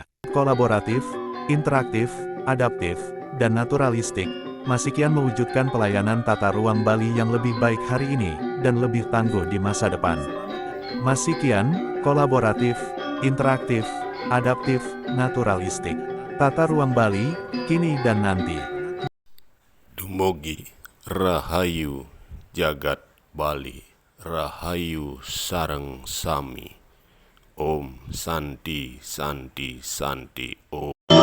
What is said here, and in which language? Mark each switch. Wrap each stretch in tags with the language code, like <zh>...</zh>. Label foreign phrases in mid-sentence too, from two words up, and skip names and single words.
<id>Kolaboratif, interaktif, adaptif, dan naturalistik, Masikian mewujudkan pelayanan tata ruang Bali yang lebih baik hari ini, dan lebih tangguh di masa depan. Masikian, kolaboratif, interaktif, adaptif, naturalistik. Tata ruang Bali, kini dan nanti.</id> <ban>Dumugi Rahayu Jagat Bali, Rahayu Sareng Sami.</ban> <sa>ॐ शान्ति शान्ति शान्ति ॐ.</sa>